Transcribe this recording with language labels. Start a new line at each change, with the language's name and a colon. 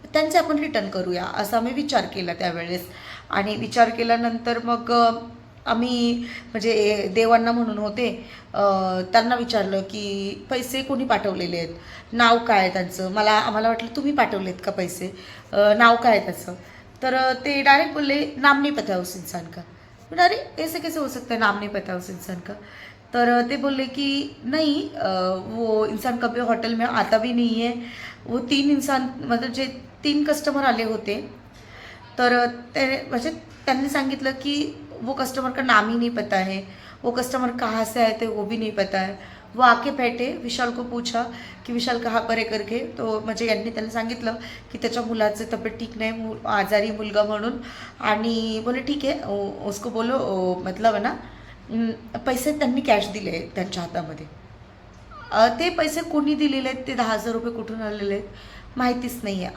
Marathi: त्यांचे आपण रिटर्न करूया असा आम्ही विचार केला त्यावेळेस. आणि विचार केल्यानंतर मग आम्ही म्हणजे देवांना म्हणून होते, त्यांना विचारलं की पैसे कोणी पाठवलेले आहेत, नाव काय आहे त्यांचं. आम्हाला वाटलं तुम्ही पाठवलेत का पैसे, नाव काय आहे त्याचं. तर ते डायरेक्ट बोलले
Hindi: नाम नहीं पता उस इंसान का. अरे ऐसे कैसे हो सकता है नाम नहीं पता उस इंसान का.
Marathi: तर ते बोलले की
Hindi: नहीं, वो इंसान कभी होटल में आता भी नहीं है. वो 3 इंसान मतलब
Marathi: जे 3 कस्टमर आले होते, तर ते म्हणजे त्यांनी सांगितलं की
Hindi: वो कस्टमर का नाम ही नहीं पता है, वो कस्टमर कहाँ से आए थे वो भी नहीं पता है. वो आके बैठे, विशाल को पूछा की विशाल कहाँ पर है करके.
Marathi: तो म्हणजे यांनी त्यांना सांगितलं की त्याच्या मुलाचं तब्येत ठीक नाही, आजारी मुलगा म्हणून. आणि बोले ठीक आहे,
Hindi: उसको बोलो मतलब है ना.
Marathi: पैसे त्यांनी कॅश दिले त्यांच्या हातामध्ये. ते पैसे कोणी दिलेले आहेत, ते 10,000 रुपये कुठून आलेले आहेत माहितीच नाही आहे.